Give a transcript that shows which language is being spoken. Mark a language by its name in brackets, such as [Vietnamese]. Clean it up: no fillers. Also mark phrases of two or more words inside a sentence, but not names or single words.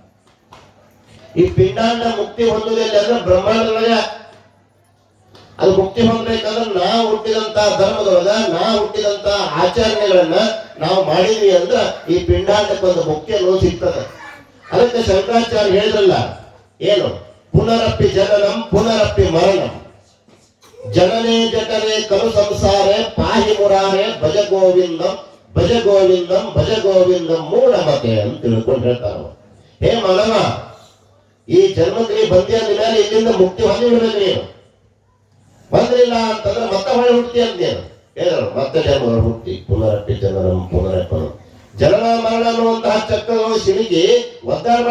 [Kannada] ಈ ಪಿಂಡಾಂಡ ಮುಕ್ತಿ ಹೊಂದುವುದಿಲ್ಲ ಅಂದ್ರೆ ಬ್ರಹ್ಮಾಂಡದೊಳಗೆ ಅದು ಮುಕ್ತಿ ಹೊಂದಬೇಕಂದ್ರೆ ನಾವು ಹುಟ್ಟಿದಂತ ಧರ್ಮದೊಳಗ, ನಾವು ಹುಟ್ಟಿದಂತ ಆಚರಣೆಗಳನ್ನ ನಾವು ಮಾಡಿದ್ವಿ ಅಂದ್ರೆ ಈ ಪಿಂಡಾಂಡಕ್ಕೆ ಒಂದು ಮುಕ್ತಿ ಅನ್ನೋದು ಸಿಗ್ತದೆ. ಅದಕ್ಕೆ ಶಂಕರಾಚಾರ್ಯ ಹೇಳಿದ್ರಲ್ಲ, ಏನು? [Sanskrit] पुनरप्पि जननं पुनरप्पि मरणं जनने जठरे कलु संसारे पाहि मुरारे भज गोविन्दं भज गोविन्दं भज गोविन्दं मूढमते [Kannada] ಅಂತ ತಿಳ್ಕೊಂಡು ಹೇಳ್ತಾರ. ಹೇ ಮಾನವ, ಈ ಜನ್ಮಕ್ಕೆ ಬಂದಿ ಅಂದ ಮೇಲೆ ಇಲ್ಲಿಂದ ಮುಕ್ತಿ ಹೊಂದಿ ಬಿಡ್ಬೇಕು. ನೀನು ಬಂದ್ರಿಲ್ಲ ಅಂತಂದ್ರೆ ಮತ್ತೆ ಹೊಳೆ ಹುಟ್ಟಿ ಅಂದೇನು ಹೇಳಿದ್ರು. ಮತ್ತೆ ಜನ್ಮ ಹುಟ್ಟಿ [Sanskrit] पुनरप्पि जननं पुनरप्पनु [Kannada] ಜನನ ಮರಣ ಅನ್ನುವಂತಹ ಚಕ್ರಗಳು ಸಿಲುಕಿ ಒದ್ದಾಡಬೇಡ.